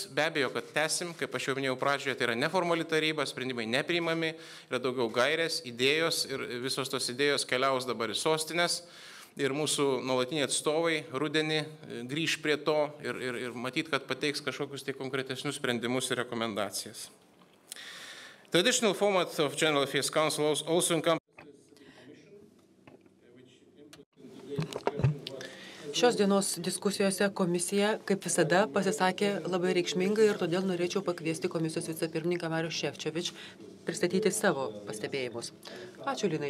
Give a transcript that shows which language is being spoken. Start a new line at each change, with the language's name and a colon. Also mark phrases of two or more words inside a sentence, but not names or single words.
Lithuanian: Be abejo, kad tęsim, kaip aš jau minėjau pradžioje, tai yra neformali taryba, sprendimai nepriimami, yra daugiau gairės, idėjos ir visos tos idėjos keliaus dabar į sostinės. Ir mūsų nuolatiniai atstovai rudenį grįž prie to ir matyt, kad pateiks kažkokius tai konkretesnius sprendimus ir rekomendacijas.
English: Traditional format of General Affairs Council also encompasses.
Lithuanian: Šios dienos diskusijose komisija, kaip visada, pasisakė labai reikšmingai ir todėl norėčiau pakviesti komisijos vicepirmininką Marių Šefčovič pristatyti savo pastebėjimus. Ačiū, Linai.